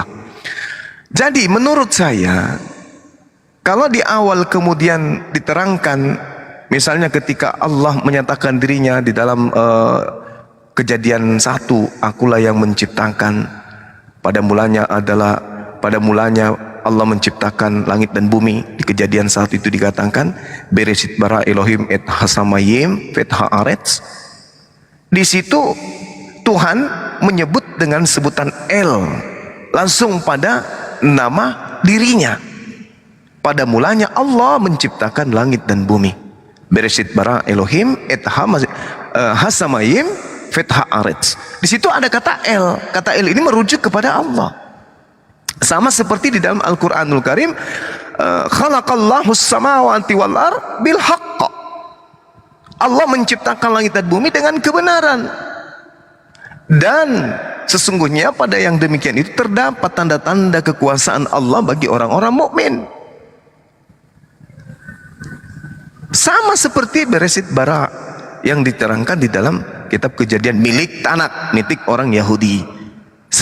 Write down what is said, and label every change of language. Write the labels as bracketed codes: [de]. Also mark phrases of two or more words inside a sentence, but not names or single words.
[id] Jadi menurut saya, kalau di awal kemudian diterangkan, misalnya ketika Allah menyatakan dirinya di dalam Kejadian 1, akulah yang menciptakan, pada mulanya Allah menciptakan langit dan bumi. Di Kejadian 1 itu dikatakan [he] בראשית ברא אלהים את השמים ואת הארץ. [id] Di situ Tuhan menyebut dengan sebutan El, langsung pada nama dirinya. Pada mulanya Allah menciptakan langit dan bumi. [he] בראשית ברא אלהים את השמים ואת הארץ. [id] Di situ ada kata El. Kata El ini merujuk kepada Allah. Sama seperti di dalam Al-Qur'anul Karim, [ar] خلق الله السماوات والأرض بالحق. [id] Allah menciptakan langit dan bumi dengan kebenaran. Dan sesungguhnya pada yang demikian itu terdapat tanda-tanda kekuasaan Allah bagi orang-orang mukmin. Sama seperti [he] בראשית ברא [id] yang diterangkan di dalam kitab Kejadian milik Tanakh, milik orang Yahudi.